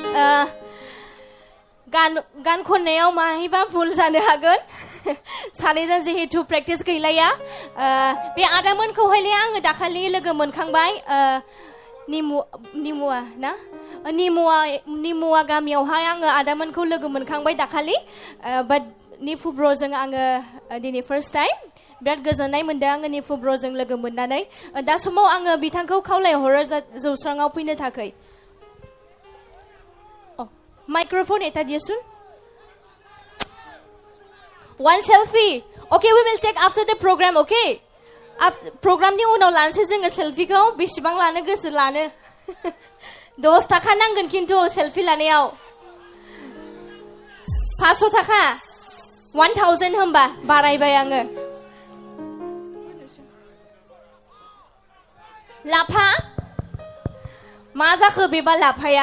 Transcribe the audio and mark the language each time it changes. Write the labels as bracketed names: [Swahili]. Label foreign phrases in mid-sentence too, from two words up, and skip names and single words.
[Bodo] गान खननायाव माहायबा भुल जानो हागोन सानैजों जिहेतु प्रेक्टिस गैलाया बे आदामोनखौहायले आङो दाखालि लोगो मोनखांबाय निमुवा गामियावहाय आङो आदामोनखौ लोगो मोनखांबाय दाखालि बाट निफु ब्र'जों आङो दिनै [English] first time [Bodo] बिराद गोजोननाय मोनदों आङो निफु ब्र'जों लोगो मोननानै दा समाव आङो बिथांखौ खावलायहरो जौस्राङाव फैनो थाखाय [Assamese] মাইক্ৰ'ফন এটা দিয়োঁচোন [English] one selfie okay we will take after the program okay [Bodo] programनि उनाव लानोसै जोङो सेल्फिखौ बेसेबां लानो गोसो लानो 10 थाखा नांगोन खिन्थु सेल्फि लानायाव 500 थाखा 1000 होमबा बारायबाय आङो लाफा मा जाखो बेबा लाफाया